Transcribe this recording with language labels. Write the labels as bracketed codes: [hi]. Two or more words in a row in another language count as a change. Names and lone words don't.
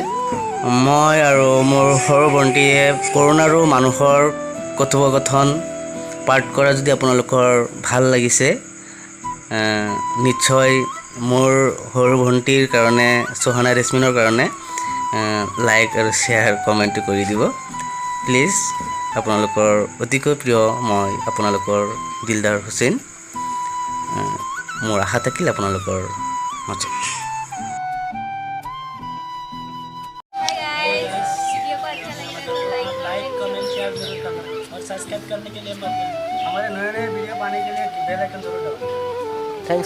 [as] মই আৰু মোৰ সৰু ভণ্টীয়ে কৰোণা আৰু মানুহৰ কথোপকথন পাঠ কৰা যদি আপোনালোকৰ ভাল লাগিছে, নিশ্চয় মোৰ সৰু ভণ্টীৰ কাৰণে, সোহানা ৰেছমিনৰ কাৰণে লাইক আৰু শ্বেয়াৰ কমেণ্টটো কৰি দিব প্লিজ। আপোনালোকৰ অতিকৈ প্ৰিয় মই আপোনালোকৰ দিলদাৰ হুছেইন। মোৰ আশা থাকিল আপোনালোকৰ মাজত। [en] like comment share [hi] जरूर करना और सब्सक्राइब करने के लिए मत भूलना। हमारे नए नए वीडियो पाने के लिए [en] bell icon [hi] जरूर दबाएं। थैंक्स।